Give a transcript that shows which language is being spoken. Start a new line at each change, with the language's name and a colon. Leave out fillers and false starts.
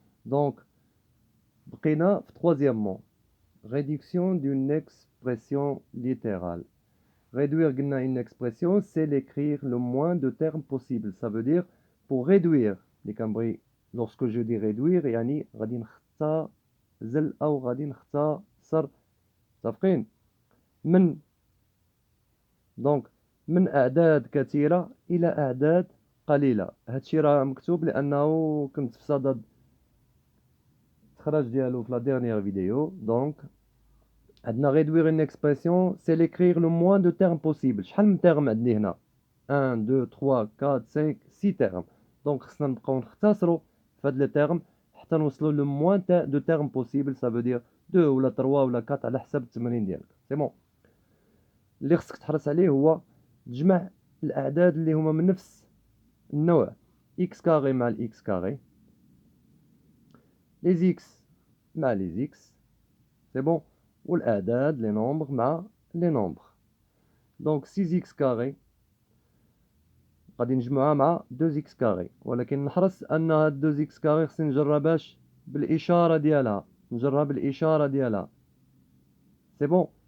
French: Donc, بقينا troisièmement, réduction d'une expression littérale. Réduire une expression, c'est l'écrire le moins de termes possible. Ça veut dire, pour réduire, les cambris, lorsque je dis réduire,
Arabic: يعني غادي نختزل أو غادي نختصر. صافقين من دونك من أعداد كثيرة إلى أعداد قليلة. هادشي راه مكتوب لأنه كنت في صدد الإخراج ديالو في لا ديرنيير فيديو. دونك عندنا
French: réduire une expression, c'est l'écrire le moins de termes possible.
Arabic: شحال من termes عندي هنا؟ 1, 2, 3, 4, 5, 6 termes. Donc, خصنا نبقاو نختصروا في هاد لي termes حتى نوصلوا
French: le moins de termes possible. Ça veut dire
Arabic: 2 ولا 3 ولا 4 على حسب التمرين ديالك. سي بون. اللي خصك تحرص عليه هو تجمع الأعداد اللي هما من نفس النوع. x كاري مع x كاري.
French: les x مع les x. سي بون.
Arabic: والأعداد لي نومبر مع لي نومبر. دونك 6x كاري غادي نجمعها مع 2x كاري، ولكن نحرص ان هاد 2x كاري خصني نجرها باش بالاشاره ديالها، نجرها بالاشاره ديالها. سي بون.